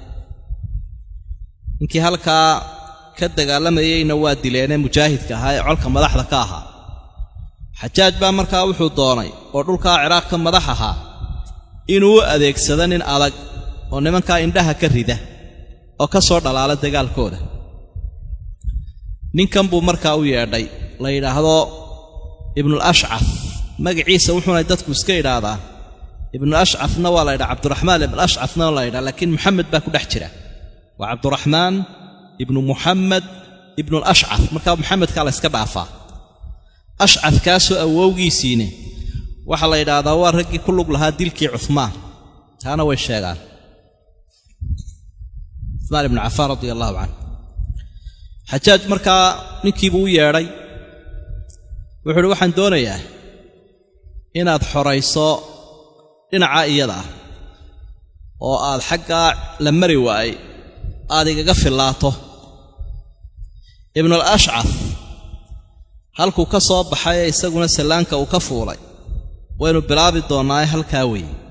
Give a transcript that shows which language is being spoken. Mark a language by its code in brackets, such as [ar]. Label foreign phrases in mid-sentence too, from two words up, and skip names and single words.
[so] inkii halka ka dagaalamayayna waa dileene mujaahidka ahaa ee colka madaxda ka ahaa Xajaaj baa markaa wuxuu doonay oo dhulka Ciraaq ka madax ahaa inuu adeegsado nin adag oo nimanka indhaha ka rida oo ka soo dhalaala dagaalkooda ninkan buu markaa u yeedhay la yiraahdo ibn al-Ash'ath magaciisa wuxuuna dadku iska yiraahdaan ibn al-Ash'athna waa la yiraahdaa Abdurrahman ibn al-Ash'athna waa la yiraahdaa laakiin Muhammad baa ku dhex jira waa Abdurrahman ibn Muhammad ibn al-Ash'ath markaa Muhammad ka la iska dhaafaa Ash'ath kaasoo awowgiisiina waxa la yiraahdaa waa ragii ku lug lahaa dilkii Uthman taana way sheegaan Uthman ibn Affan [ar] رضي الله عنه [so] Xajaaj markaa ninkii buu yeedhay wuxuu waxaan doonayaa inaad xorayso dhinaca iyada oo aad xagga la mari waay aad igaga filaato ibn al-Ash'ath halku ka soo baxay isaguna salaanka uu ka fuulay waynu bilaabi doonaa halkaa weey